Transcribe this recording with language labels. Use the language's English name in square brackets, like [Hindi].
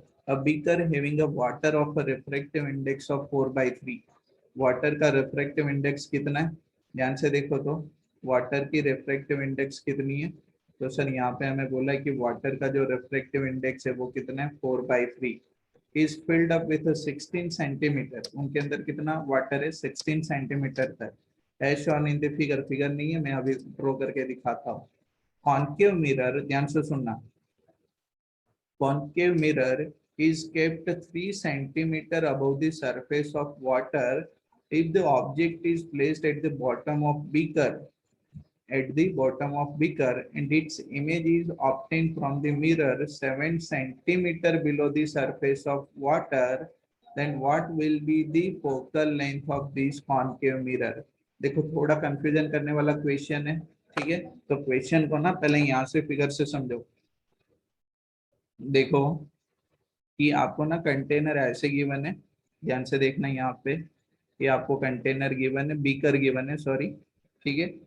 [English] a beaker having a water of a refractive index of 4/3, [Hindi] water का refractive index कितना है, ध्यान से देखो तो वाटर की रिफ्रैक्टिव इंडेक्स कितनी है, तो सर यहाँ पे हमें बोला है कि वाटर का जो रिफ्रैक्टिव इंडेक्स है वो कितना है 4/3, [English] is filled up with 16 centimetre, [Hindi] उनके अंदर कितना वाटर है 16 सेंटीमीटर तक, [English] as shown in the figure [Hindi] नहीं है, मैं अभी ड्रॉ करके दिखाता हूँ। [English] concave mirror, [Hindi] ध्यान से सुनना, [English] concave mirror is kept 3 centimeter above the surface of water if the object is placed at the bottom of beaker, and its image is obtained from the mirror 7 centimeter below the surface of water, then what will be the focal length of this concave mirror। [Hindi] देखो थोड़ा confusion करने वाला question है, ठीक है। तो question को ना पहले यहाँ से फिगर से समझो। देखो कि आपको ना कंटेनर ऐसे गिवन है, ध्यान से देखना यहाँ पे, ये आपको कंटेनर गिवन है, बीकर गिवन है सॉरी, ठीक है।